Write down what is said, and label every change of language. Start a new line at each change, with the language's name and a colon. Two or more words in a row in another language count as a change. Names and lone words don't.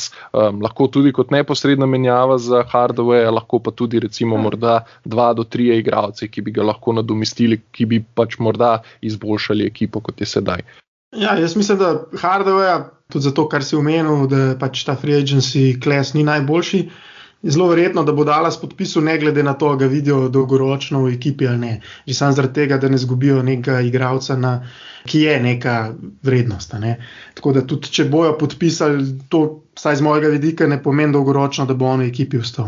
Slovenian: Lahko tudi kot neposredna menjava za Hardawaya, lahko pa tudi recimo morda 2 do 3 igralce, ki bi ga lahko nadomestili, ki bi pač morda izboljšali ekipo, kot je sedaj. Jaz mislim, da Hardawaya, tudi zato, kar si omenil, da pač ta
English: free agency class
Slovenian: ni najboljši, je zelo verjetno, da bo Dallas podpisal ne glede na to, ga vidijo dolgoročno v ekipi ali ne. Že samo zaradi tega, da ne zgubijo nekega igralca, ki je neka vrednost. Tako da tudi, če bojo podpisali, to vsaj z mojega vidika ne pomeni dolgoročno, da bo on v ekipi ostal.